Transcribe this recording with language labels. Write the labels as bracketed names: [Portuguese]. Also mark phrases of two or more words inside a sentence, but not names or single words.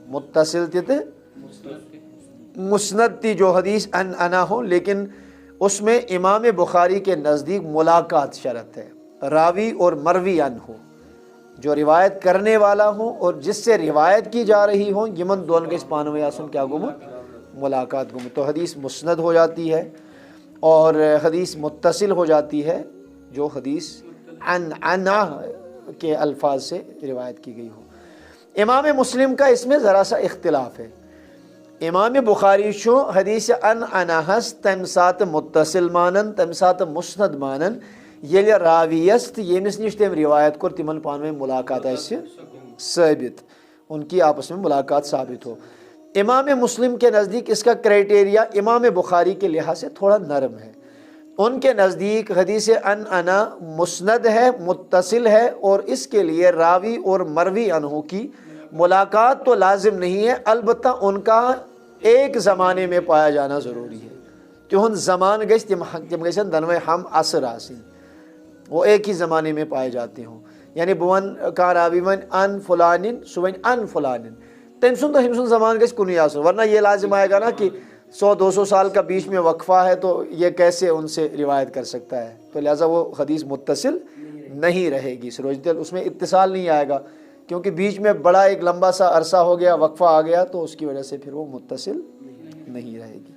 [Urdu] متصل تھے مسند تھی جو حدیث عنعنہ ہو، لیکن اس میں امام بخاری کے نزدیک ملاقات شرط ہے، راوی اور مروی عنہ ہو، جو روایت کرنے والا ہوں اور جس سے روایت کی جا رہی ہوں، [Kashmiri] یمن دون گیس پانوے آسن کیا گمو ملاقات گمو، [Urdu] تو حدیث مسند ہو جاتی ہے اور حدیث متصل ہو جاتی ہے جو حدیث عنا کے الفاظ سے روایت کی گئی ہو۔ امام مسلم کا اس میں ذرا سا اختلاف ہے۔ [Kashmiri] امام بخاری شو حدیث عنا ہس تم سات متصل مانن تم سات مسند مانن یل راویست یمس نش تم روایت کور تمن پانویں ملاقات آسہ ثابت، [Urdu] ان کی آپس میں ملاقات ثابت ہو۔ امام مسلم کے نزدیک اس کا کرائٹیریا امام بخاری کے لحاظ سے تھوڑا نرم ہے۔ ان کے نزدیک حدیث عنا مسند ہے، متصل ہے، اور اس کے لیے راوی اور مروی عنہ کی ملاقات تو لازم نہیں ہے، البتہ ان کا ایک زمانے میں پایا جانا ضروری ہے۔ [Kashmiri] تہند زمان گژھِ تم گژھن دنوے ہم عصر آسن، [Urdu] وہ ایک ہی زمانے میں پائے جاتے ہوں۔ یعنی [Kashmiri] بہ ون کانٛہہ راوی ون ان فلانن سہ ون ان فلانن، تم سن تو ہم سن زمان گژھِ کنوے آسن، [Urdu] ورنہ یہ لازم آئے گا نا کہ 100-200 سال کا بیچ میں وقفہ ہے تو یہ کیسے ان سے روایت کر سکتا ہے، تو لہٰذا وہ حدیث متصل نہیں رہے گی، اس میں اتصال نہیں آئے گا، کیونکہ بیچ میں بڑا ایک لمبا سا عرصہ ہو گیا، وقفہ آ گیا، تو اس کی وجہ سے پھر وہ متصل نہیں رہے گی۔